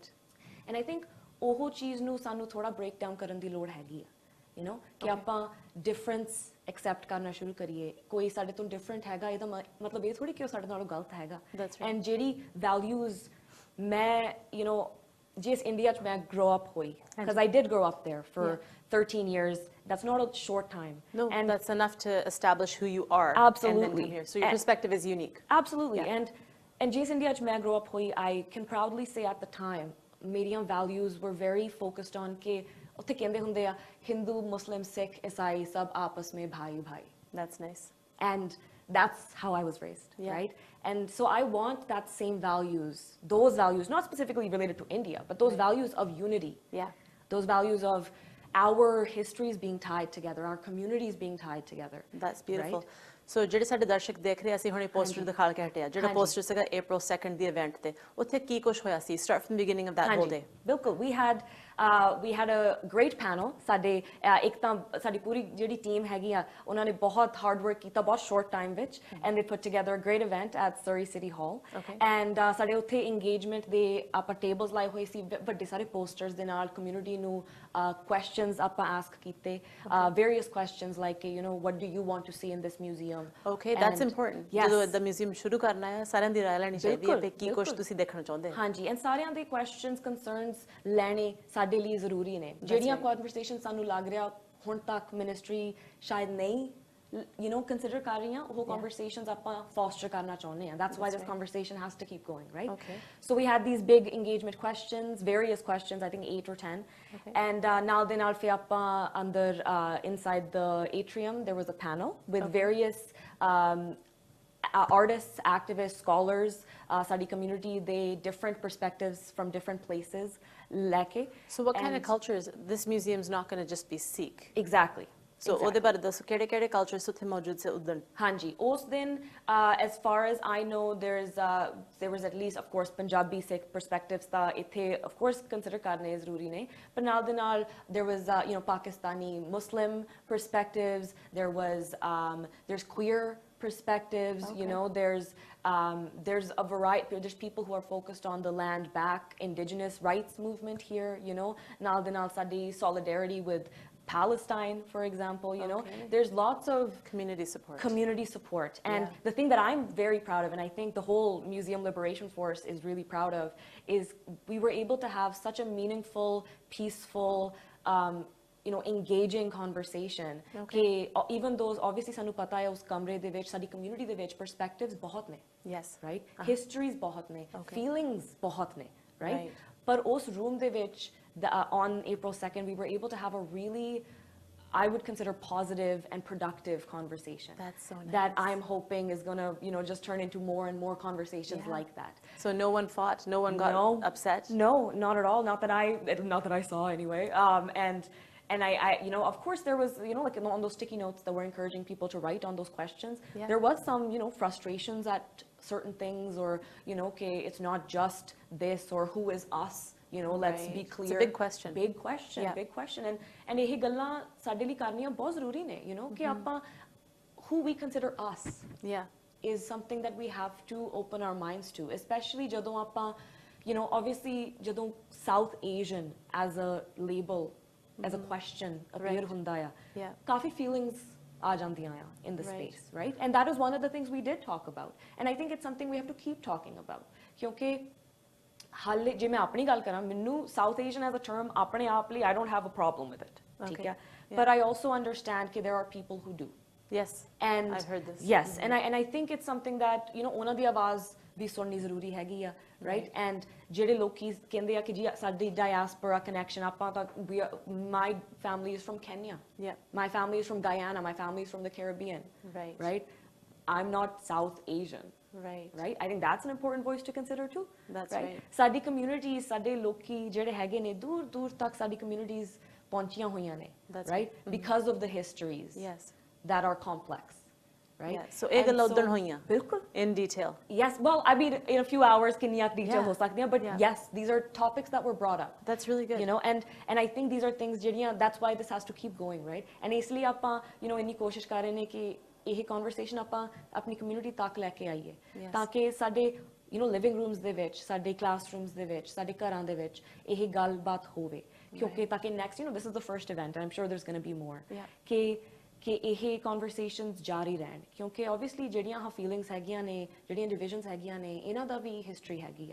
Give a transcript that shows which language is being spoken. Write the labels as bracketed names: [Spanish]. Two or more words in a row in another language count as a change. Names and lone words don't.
[English] and I think [Punjabi] ਉਹ ਚੀਜ਼ ਨੂੰ ਸਾਨੂੰ ਥੋੜਾ [English] break down [Punjabi] ਕਰਨ ਦੀ ਲੋੜ ਹੈਗੀ ਆ, ਕਿ ਆਪਾਂ [English] difference accept [Punjabi] ਕਰਨਾ ਸ਼ੁਰੂ ਕਰੀਏ। ਕੋਈ ਸਾਡੇ ਤੋਂ ਡਿਫਰੈਂਟ ਹੈਗਾ ਇਹਦਾ ਮਤਲਬ ਇਹ ਥੋੜੀ ਕਿ ਉਹ ਸਾਡੇ ਨਾਲੋਂ ਗਲਤ ਹੈਗਾ। ਐਂਡ ਜਿਹੜੀ ਵੈਲਿਊਜ਼ ਮੈਂ ਜਿਸ ਇੰਡੀਆ 'ਚ ਮੈਂ [English] grow up [Punjabi] ਹੋਈ, [English] because I did grow up there for 13 years, that's not a short time. No, and that's enough to establish who you are. Absolutely. And then come here. So your perspective is unique. Absolutely. And [Punjabi] ਜਿਸ ਇੰਡੀਆ 'ਚ ਮੈਂ [English] grow up [Punjabi] ਹੋਈ, [English] I can proudly say at the time ਮੇਰੀਆਂ values were very focused on [Punjabi] ਕਿ ਉੱਥੇ ਕਹਿੰਦੇ ਹੁੰਦੇ ਆ [Hindi] हिंदू, मुस्लिम, सिख, ईसाई सब आपस में भाई भाई। [English] That's nice. And that's how I was raised, right? And so I want that same values, those values, not specifically related to India, but those values of unity. Those values of our histories being tied together, our communities being tied together. That's beautiful. So [Punjabi] ਜਿਹੜੇ ਸਾਡੇ ਦਰਸ਼ਕ ਦੇਖ ਰਹੇ, ਅਸੀਂ ਹੁਣੇ ਪੋਸਟਰ ਦਿਖਾ ਕੇ ਹਟਿਆ, ਜਿਹੜਾ ਪੋਸਟਰ ਸੀਗਾ April 2nd ਦੀ ਇਵੈਂਟ ਤੇ, ਉੱਥੇ ਕੀ ਕੁਝ ਹੋਇਆ ਸੀ? [English] Start from the beginning of that whole day. ਬਿਲਕੁਲ, we had a great panel. [Punjabi] ਸਾਡੇ ਇੱਕ ਤਾਂ ਸਾਡੀ ਪੂਰੀ ਜਿਹੜੀ ਟੀਮ ਹੈਗੀ ਆ ਉਹਨਾਂ ਨੇ ਬਹੁਤ [English] hard work [Punjabi] ਕੀਤਾ ਬਹੁਤ [English] short time [Punjabi] ਵਿੱਚ, [English] and they put together a great event at Surrey City Hall. [Punjabi] And ਸਾਡੇ ਉੱਥੇ engagement ਦੇ ਆਪਾਂ ਟੇਬਲਸ ਲਾਏ ਹੋਏ ਸੀ, ਵੱਡੇ ਸਾਰੇ ਪੋਸਟਰਸ ਦੇ ਨਾਲ ਕਮਿਊਨਿਟੀ ਨੂੰ questions ਆਪਾਂ ask ਕੀਤੇ, [English] various questions like what do you want to see in this museum? Okay, that's important. [Punjabi] ਜਦੋਂ [English] the museum [Punjabi] ਸ਼ੁਰੂ ਕਰਨਾ ਹੈ ਸਾਰਿਆਂ ਦੀ ਰਾਏ ਲੈਣੀ ਚਾਹੀਦੀ ਹੈ ਤੇ ਕੀ ਕੁਝ ਤੁਸੀਂ ਦੇਖਣਾ ਚਾਹੁੰਦੇ ਹੋ। ਹਾਂਜੀ, ਐਂਡ ਸਾਰਿਆਂ ਦੇ [English] questions concerns [Punjabi] ਲੈਣੇ ਸਾਡੇ ਲਈ ਜ਼ਰੂਰੀ ਨੇ। ਜਿਹੜੀਆਂ ਕਨਵਰਸੇਸ਼ਨ ਸਾਨੂੰ ਲੱਗ ਰਿਹਾ ਹੁਣ ਤੱਕ ਮਿਨਿਸਟਰੀ ਸ਼ਾਇਦ ਨਹੀਂ consider ਕਰ ਰਹੀਆਂ, ਉਹ conversations ਆਪਾਂ foster ਕਰਨਾ ਚਾਹੁੰਦੇ ਹਾਂ। [English] That's why this conversation has to keep going, right? So we had these big engagement questions, various questions, I think 8 or 10. And [Punjabi] ਨਾਲ ਦੇ ਨਾਲ ਫਿਰ ਆਪਾਂ ਅੰਦਰ [English] inside the atrium there was a panel with various artists, activists, scholars, ਸਾਡੀ community, they different perspectives from different places [Punjabi] ਲੈ ਕੇ। [English] So what kind of cultures? This museum's not going to just be Sikh. Exactly. [Punjabi] So ਉਹਦੇ ਬਾਰੇ ਦੱਸੋ ਕਿਹੜੇ cultures ਉੱਥੇ ਮੌਜੂਦ ਸੇ ਉਦਣ? ਹਾਂਜੀ ਉਸ ਦਿਨ [English] as far as I know there was at least of course Punjabi Sikh perspectives [Punjabi] ਤਾਂ ਇੱਥੇ [English] of course consider [Punjabi] ਕਰਨੇ ਜ਼ਰੂਰੀ ਨੇ ਪਰ ਨਾਲ ਦੇ ਨਾਲ [English] there was Pakistani Muslim perspectives, there's queer perspectives, there's a variety, there's people who are focused on the land back indigenous rights movement here, [Punjabi] ਨਾਲ ਦੇ ਨਾਲ ਸਾਡੀ [English] solidarity with Palestine, for example, there's lots of community support. And the thing that I'm very proud of, and I think the whole Museum Liberation Force is really proud of, is we were able to have such a meaningful, peaceful, engaging conversation. Even though obviously [Punjabi] ਸਾਨੂੰ ਪਤਾ ਹੈ ਉਸ ਕਮਰੇ ਦੇ ਵਿੱਚ, ਸਾਡੀ community ਦੇ ਵਿੱਚ perspectives ਬਹੁਤ ਨੇ. [English] Yes. Right? Histories [Punjabi] ਬਹੁਤ ਨੇ. [English] Feelings [Punjabi] ਬਹੁਤ ਨੇ. [English] Right? But [Punjabi] ਉਸ room ਦੇ ਵਿੱਚ, [English] on April 2nd, we were able to have a really, I would consider, positive and productive conversation. That's so nice. That I'm hoping is going to, just turn into more and more conversations like that. So no one fought? No one got upset? No, not at all. Not that I saw anyway. And I of course there was, like on those sticky notes that were encouraging people to write on those questions. There was some, frustrations at certain things or, okay, it's not just this or who is us. Let's be clear. It's a big question. Big question. And [Punjabi] ਇਹ ਗੱਲਾਂ ਸਾਡੇ ਲਈ ਕਰਨੀਆਂ ਬਹੁਤ ਜ਼ਰੂਰੀ ਨੇ, ਕਿ ਆਪਾਂ [English] who we consider us is something that we have to open our minds to, especially [Punjabi] ਜਦੋਂ ਆਪਾਂ, [English] obviously ਜਦੋਂ South Asian as a label, as a question appear [Punjabi] ਹੁੰਦਾ ਆ, ਕਾਫੀ feelings ਆ ਜਾਂਦੀਆਂ ਆ [English] in the space, right? And that is one of the things we did talk about. And I think it's something we have to keep talking about. [Punjabi] ਕਿਉਂਕਿ ਹਾਲੇ ਜੇ ਮੈਂ ਆਪਣੀ ਗੱਲ ਕਰਾਂ ਮੈਨੂੰ [English] South Asian as a term [Punjabi] ਆਪਣੇ ਆਪ ਲਈ [English] I don't have a problem with it, [Punjabi] ਠੀਕ ਹੈ? [English] But I also understand that there are people who do. Yes, and I've heard this. Yes, and I think it's something that [Punjabi] ਉਹਨਾਂ ਦੀ ਆਵਾਜ਼ ਵੀ ਸੁਣਨੀ ਜ਼ਰੂਰੀ ਹੈਗੀ ਆ, [English] right? [Punjabi] And ਜਿਹੜੇ ਲੋਕੀ ਕਹਿੰਦੇ ਆ ਕਿ ਜੀ ਸਾਡੀ [English] diaspora connection [Punjabi] ਆਪਾਂ ਤਾਂ [English] my family is from Kenya. My family is from Guyana, my family is from the Caribbean. Right? I'm not South Asian. Right? I think that's an important voice to consider too. That's right. [Punjabi] ਸਾਡੀ communities, ਸਾਡੇ ਲੋਕੀ ਜਿਹੜੇ ਹੈਗੇ ਨੇ ਦੂਰ ਤੱਕ ਸਾਡੀ communities ਪਹੁੰਚੀਆਂ ਹੋਈਆਂ ਨੇ, [English] right? Because of the histories that are complex, right? [Punjabi] So ਇਹ ਗੱਲਾਂ ਉਦਣ ਹੋਈਆਂ ਬਿਲਕੁਲ [English] in detail. Yes, well, I mean in a few hours [Punjabi] ਕਿੰਨੀਆਂ detail ਹੋ ਸਕਦੀਆਂ, [English] but yes, these are topics that were brought up. That's really good. And I think these are things ਜਿਹੜੀਆਂ, that's why this has to keep going, right? [Punjabi] And ਇਸ ਲਈ ਆਪਾਂ ਇੰਨੀ ਕੋਸ਼ਿਸ਼ ਕਰ ਰਹੇ ਨੇ ਕਿ ਇਹ conversation ਆਪਾਂ ਆਪਣੀ community ਤੱਕ ਲੈ ਕੇ ਆਈਏ ਤਾਂ ਕਿ ਸਾਡੇ [English] living rooms [Punjabi] ਦੇ ਵਿੱਚ, ਸਾਡੇ classrooms ਦੇ ਵਿੱਚ, ਸਾਡੇ ਘਰਾਂ ਦੇ ਵਿੱਚ ਇਹ ਗੱਲਬਾਤ ਹੋਵੇ ਕਿਉਂਕਿ ਤਾਂ ਕਿ [English] next, this is the first event and I'm sure there's going to be more [Punjabi] ਕਿ ਇਹ conversations ਜਾਰੀ ਰਹਿਣ ਕਿਉਂਕਿ obviously ਜਿਹੜੀਆਂ feelings ਹੈਗੀਆਂ ਨੇ, ਜਿਹੜੀਆਂ divisions ਹੈਗੀਆਂ ਨੇ, ਇਹਨਾਂ ਦਾ ਵੀ history ਹੈਗੀ ਆ.